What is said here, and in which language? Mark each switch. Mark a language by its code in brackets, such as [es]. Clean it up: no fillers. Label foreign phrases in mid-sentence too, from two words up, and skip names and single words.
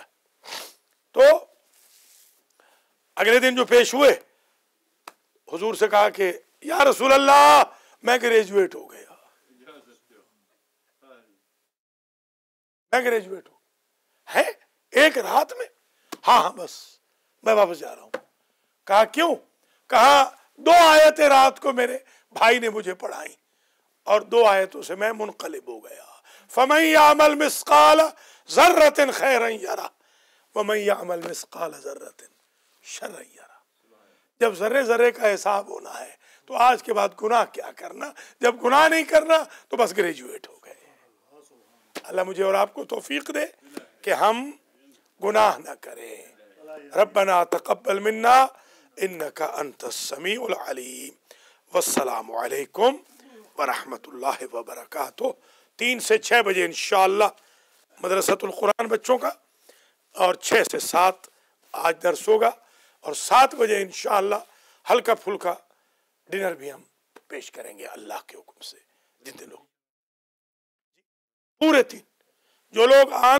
[hi] तो अगले दिन जो पेश हुए, हुजूर से कहा कि [ar] يا رسول الله [hi] मैं ग्रेजुएट हो गया, मैं ग्रेजुएट हो है एक रात में। हाँ हाँ बस मैं वापस जा रहा हूं। कहा क्यों? कहा 2 आयतें रात को मेरे भाई ने मुझे पढ़ाई और 2 आयतों से मैं मुनक़लिब हो गया। [ar] فمن يعمل مثقال ذرة خيرا يره ومن يعمل مثقال ذرة شرا يره. [hi] जब जर्रे जर्रे का हिसाब होना है तो आज के बाद गुनाह क्या करना, जब गुनाह नहीं करना तो बस ग्रेजुएट हो गए। अल्लाह मुझे और आपको तौफीक दे कि हम गुनाह न करें। [ar] ربنا تقبل منا إنك أنت السميع العليم. والسلام عليكم ورحمة الله وبركاته. [hi] 3 से 6 बजे [ar] إن شاء الله [hi] मदरसतुल कुरान बच्चों का, और 6 से 7 आज दर्स होगा, और 7 बजे [ar] إن شاء الله [hi] हल्का फुल्का डिनर भी हम पेश करेंगे अल्लाह के हुक्म से। जितने लोग पूरे 3 जो लोग